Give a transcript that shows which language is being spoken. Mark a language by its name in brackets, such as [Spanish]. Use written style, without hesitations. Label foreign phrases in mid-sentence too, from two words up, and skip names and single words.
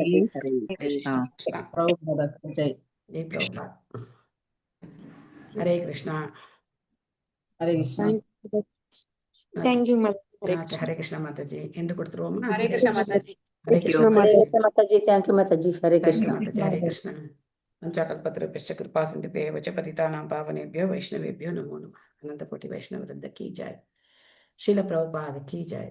[Tamil] ஜெய் பிரபுபா. ஹரே கிருஷ்ணா. ஹரே கிருஷ்ணா. தேங்க்யூ ஹரே கிருஷ்ணா மாதாஜி. என்று கொடுத்துருவோமா? ஹரே கிருஷ்ணா மாதாஜி. ஹரே கிருஷ்ணா மாதாஜி. தேங்க்யூ மாதாஜி. ஹரே கிருஷ்ணா. ஹரே கிருஷ்ணா. [Sanskrit] पंचाकल्पतरुभ्यश्च कृपा सिन्धुभ्यः च पतितानां पावनेभ्यो वैष्णवेभ्यो नमो नमः. [Hindi] अनंत कोटि वैष्णव वृंद की जय. श्रील प्रभुपाद की जय.